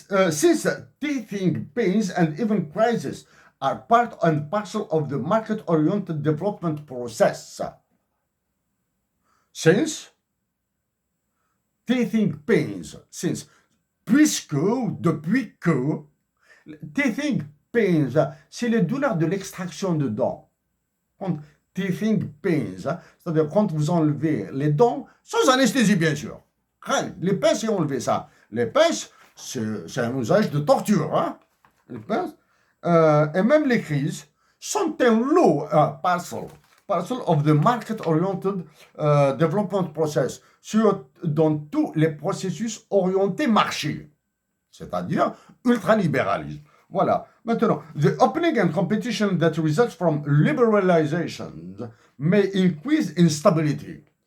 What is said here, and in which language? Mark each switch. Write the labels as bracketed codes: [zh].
[en] Since teething pains and even crises are part and parcel of the market-oriented development process. Since teething pains, [fr] puisque, depuis que, teething pains, c'est les douleurs de l'extraction de dents. Teething pains, c'est-à-dire quand vous enlevez les dents, sans anesthésie bien sûr. Les pinces, et enlever ça. Les pinces, c'est un usage de torture. Hein? Les pinces, et même les crises sont un lot, [en] parcel of the market-oriented development process, [fr] dans tous les processus orientés marché, c'est-à-dire ultralibéralisme. Voilà. [en] Maintenant, the opening and competition that results from liberalization may increase instability.